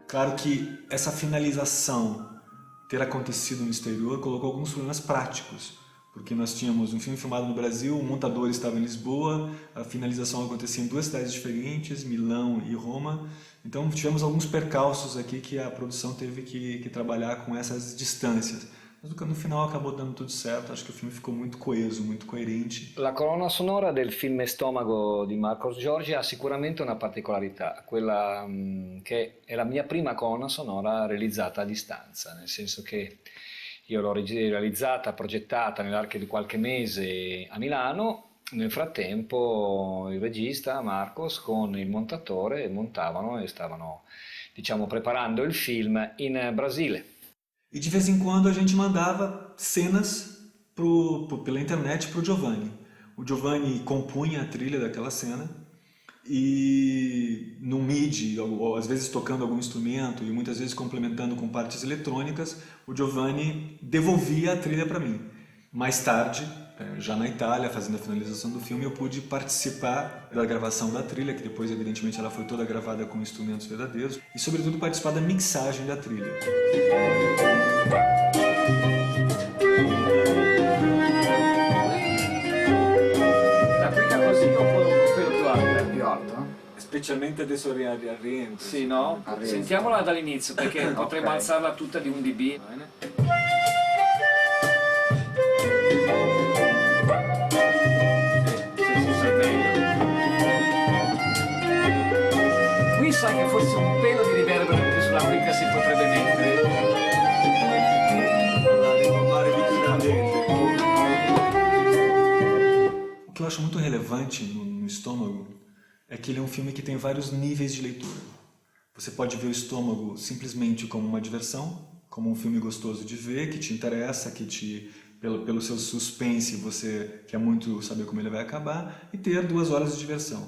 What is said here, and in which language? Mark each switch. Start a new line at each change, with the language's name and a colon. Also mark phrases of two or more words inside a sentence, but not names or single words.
Portuguese: Claro que essa finalização ter acontecido no exterior colocou alguns problemas práticos, porque nós tínhamos um filme filmado no Brasil, o montador estava em Lisboa, a finalização acontecia em 2 cidades diferentes, Milão e Roma. Então tivemos alguns percalços aqui que a produção teve que trabalhar com essas distâncias. Mas Mas no final acabou dando tudo certo, acho que o filme ficou muito coeso, muito coerente.
Italian: La colonna sonora del film Stomago di Marcos Giorgi ha sicuramente una particolarità, quella che è la mia prima colonna sonora realizzata a distanza, nel senso che io l'ho realizzata, progettata nell'arco di qualche mese a Milano, nel frattempo il regista Marcos con il montatore montavano e stavano, diciamo, preparando il film in Brasile.
Portuguese: E de vez em quando a gente mandava cenas pela internet para o Giovanni. O Giovanni compunha a trilha daquela cena e no MIDI, ou às vezes tocando algum instrumento e muitas vezes complementando com partes eletrônicas, o Giovanni devolvia a trilha para mim. Mais tarde, já na Itália, fazendo a finalização do filme, eu pude participar da gravação da trilha, que depois, evidentemente, ela foi toda gravada com instrumentos verdadeiros, e, sobretudo, participar da mixagem da trilha.
Italian: La clica così o quello più alto? Più alto? Specialmente adesso al rientro. Sì, no? Sentiamola dall'inizio, perché potremmo alzarla tutta di 1 dB. Qui sai che forse un pelo di riverbero anche sulla clica si potrebbe mettere.
Portuguese: O que eu acho muito relevante no Estômago é que ele é um filme que tem vários níveis de leitura. Você pode ver o Estômago simplesmente como uma diversão, como um filme gostoso de ver, que te interessa, pelo seu suspense você quer muito saber como ele vai acabar, e ter 2 horas de diversão.